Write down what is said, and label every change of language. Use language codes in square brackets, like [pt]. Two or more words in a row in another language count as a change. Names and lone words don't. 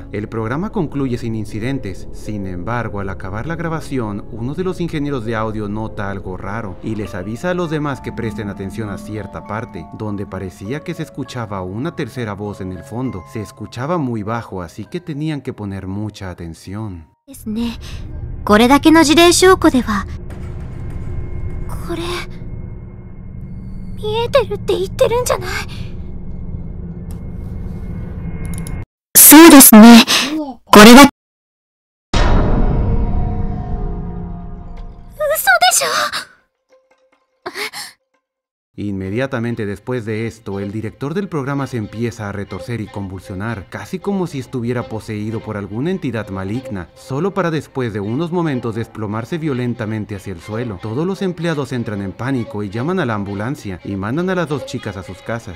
[es] El programa concluye sin incidentes. Sin embargo, al acabar la grabación, uno de los ingenieros de audio nota algo raro y les avisa a los demás que presten atención a cierta parte, donde parecía que se escuchaba una tercera voz en el fondo. Se escuchaba muy bajo, así que tenían que poner mucha atención. [ja] ですね。これだけの事例証拠では、これ見えてるって言ってるんじゃない？そうですね。これだ。嘘でしょ。 [es] Inmediatamente después de esto, el director del programa se empieza a retorcer y convulsionar, casi como si estuviera poseído por alguna entidad maligna, solo para después de unos momentos desplomarse violentamente hacia el suelo. Todos los empleados entran en pánico y llaman a la ambulancia y mandan a las dos chicas a sus casas.